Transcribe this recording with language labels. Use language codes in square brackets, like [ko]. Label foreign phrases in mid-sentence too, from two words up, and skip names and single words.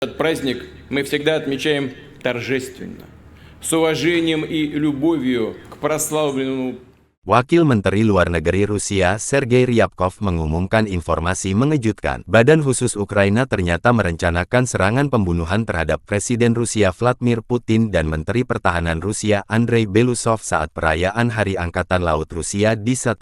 [ru] Этот праздник мы всегда отмечаем торжественно, с уважением и любовью к прославленному. [id] Wakil Menteri Luar Negeri Rusia Sergei Ryabkov mengumumkan informasi mengejutkan. Badan Khusus Ukraina ternyata merencanakan serangan pembunuhan terhadap Presiden Rusia Vladimir Putin dan Menteri Pertahanan Rusia Andrei Belousov saat perayaan Hari Angkatan Laut Rusia di St.